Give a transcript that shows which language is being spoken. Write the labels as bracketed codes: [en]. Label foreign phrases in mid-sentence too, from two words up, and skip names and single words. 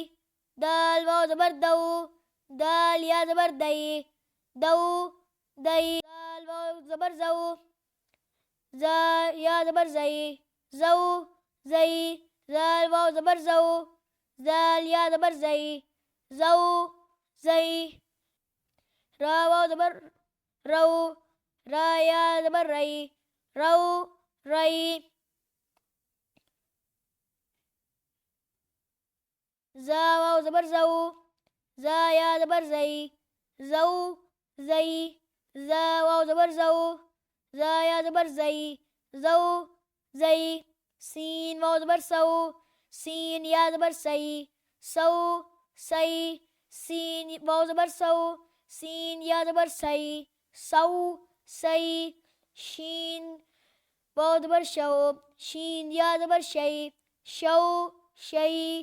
[ur] دال واؤ زبر دؤ، دال یا زبر دئی، دؤ دئی. دال واؤ زبر جؤ، جا یا زبر جئی، جؤ جئی. دال واؤ زبر جؤ، دال یا زبر جئی، جؤ جئی. را واؤ زبر رؤ، را یا زبر رئی، رؤ رئی. جا واؤ زبر جؤ، جا یا زبر جئی، جؤ جئی. جا واؤ زبر جؤ، جا یا زبر جئی، جؤ جئی. سین واؤ زبر سؤ، سین یا زبر سئی، سؤ سئی. سین واؤ زبر سؤ، سین یا زبر سئی، سؤ سئی. شین واؤ زبر شؤ، شین یا زبر شئی، شؤ شئی.